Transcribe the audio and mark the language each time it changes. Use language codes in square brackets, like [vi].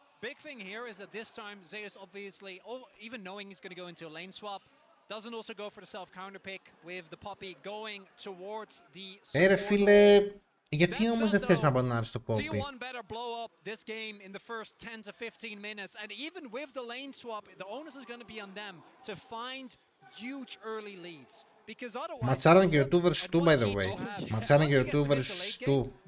[en] Big thing here is that this time Zeus obviously, even knowing he's going to go into a lane swap, doesn't also go for the self counter pick with the Poppy going towards the... [el] Ρε φίλε, γιατί όμως δεν θες να μπανάρεις το Poppy? [en] T1 better blow up this game in the first 10 to 15 minutes, and even with the lane swap, the onus is going to be on them to find huge early leads. [el] Ματσάραν και ο 2 vs 2 [en] by the way. [el] Ματσάραν και ο 2 vs 2.